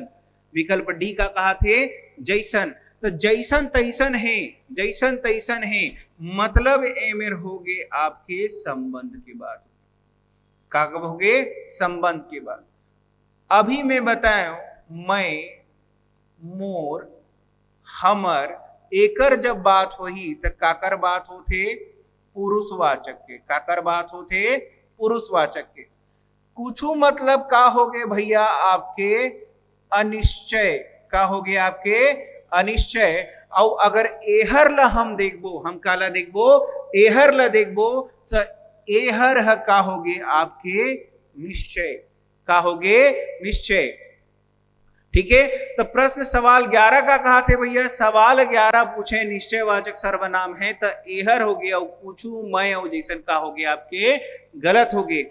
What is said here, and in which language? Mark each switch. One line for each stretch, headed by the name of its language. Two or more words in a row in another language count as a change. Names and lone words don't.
Chhattisgarhi: विकल्प डी का कहा थे जैसन। तो जैसन तैसन है, जैसन तैसन है मतलब एमेर हो गए आपके संबंध की बात। का कब हो गए? संबंध की बात। अभी मैं बताया मैं, मोर, हमर, एकर जब बात होही तो काकर बात होते? पुरुषवाचक के। काकर बात होते? पुरुषवाचक के। कुछू मतलब का हो गए भैया आपके अनिश्चय। का हो गया? आपके अनिश्चय। और अगर एहर ला हम देखबो, हम काला देखबो? एहर ला देखबो तो एहर ह का हो गए आपके निश्चय। का हो गए? निश्चय। ठीक है। तो प्रश्न सवाल 11 का कहा थे भैया? सवाल 11 पूछे निश्चयवाचक सर्वनाम है तो एहर हो गया, और पूछू मैं और जैसन का हो गया आपके गलत हो गए।